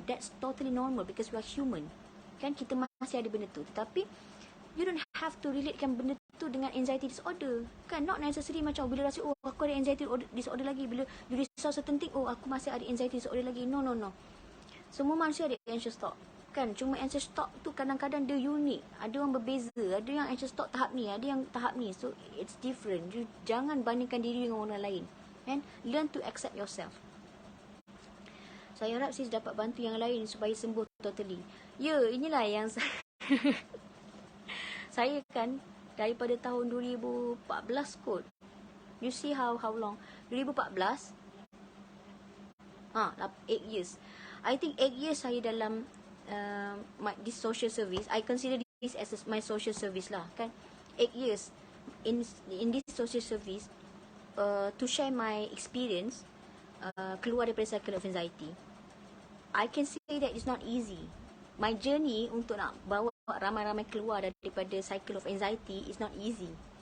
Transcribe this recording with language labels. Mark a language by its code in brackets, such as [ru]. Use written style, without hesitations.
[en] That's totally normal because we are human. [ms] Kan kita masih ada benda tu. [en] Tetapi you don't have to [ms] relatekan benda tu dengan [en] anxiety disorder. [ms] Kan [en] not necessary [ms] macam bila rasa aku ada anxiety disorder lagi, bila you risau [en] certain thing, [ms] aku masih ada anxiety disorder lagi. No. Semua manusia ada anxious thought. Kan cuma anxious thought tu kadang-kadang dia unik. Ada orang berbeza. Ada yang anxious thought tahap ni, ada yang tahap ni. [en] So it's different. [ms] You jangan bandingkan diri dengan orang lain. [en] And learn to accept yourself. [ms] Saya harap sis dapat bantu yang lain supaya sembuh totally. Ya, inilah yang saya kan daripada tahun 2014 kot. [en] You see how long? 2014. 8 years. I think 8 years [ms] saya dalam [en] this social service. I consider this as my social service lah, kan. 8 years in this social service, to share my experience, [ms] keluar daripada [en] cycle of anxiety. I can say that it's not easy. My journey [ms] untuk nak bawa ramai-ramai keluar daripada [en] cycle of anxiety is not easy.